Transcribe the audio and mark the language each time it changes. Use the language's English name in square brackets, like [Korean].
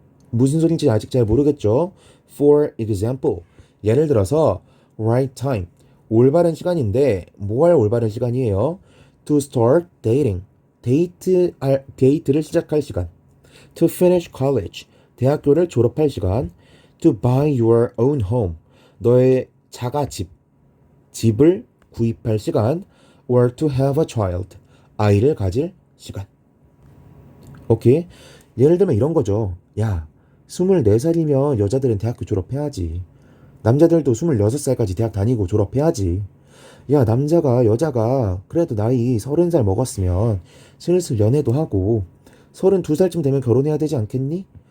[Korean] 무슨 소린지 아직 잘 모르겠죠? [English] For example, [Korean] 예를 들어서 [English] right time, [Korean] 올바른 시간인데 뭐 할 올바른 시간이에요? [English] To start dating, [Korean] 데이트를 시작할 시간. [English] To finish college, [Korean] 대학교를 졸업할 시간. [English] To buy your own home, [Korean] 너의 자가집, 집을 구입할 시간. [English] Or to have a child, [Korean] 아이를 가질 시간. 오케이? 예를 들면 이런 거죠. 야, 24살이면 여자들은 대학교 졸업해야지. 남자들도 26살까지 대학 다니고 졸업해야지. 야, 남자가 여자가 그래도 나이 30살 먹었으면 슬슬 연애도 하고 32살쯤 되면 결혼해야 되지 않겠니?